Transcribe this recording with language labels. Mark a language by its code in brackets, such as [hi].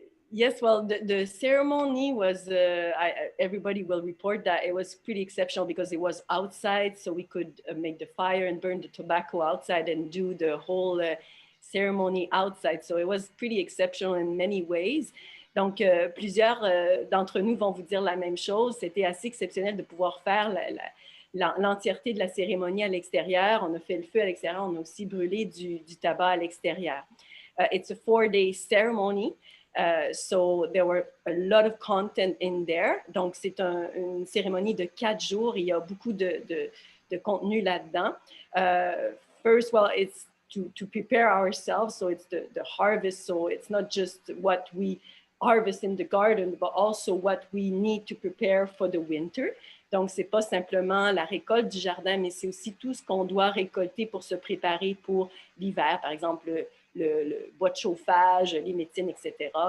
[en] Yes, well, the ceremony was, everybody will report that it was pretty exceptional because it was outside, so we could make the fire and burn the tobacco outside and do the whole ceremony outside. So it was pretty exceptional in many ways. [fr] Donc, plusieurs d'entre nous vont vous dire la même chose. C'était assez exceptionnel de pouvoir faire l'entièreté de la cérémonie à l'extérieur. On a fait le feu à l'extérieur. On a aussi brûlé du tabac à l'extérieur. [en] It's a 4-day ceremony. So there were a lot of content in there. [fr] Donc, c'est une cérémonie de 4 jours. Il y a beaucoup de contenu là-dedans. [en] First, well, it's to prepare ourselves. So it's the harvest. So it's not just what we harvest in the garden, but also what we need to prepare for the winter. [fr] Donc, ce n'est pas simplement la récolte du jardin, mais c'est aussi tout ce qu'on doit récolter pour se préparer pour l'hiver. Par exemple, le bois de chauffage, les médecines, etc.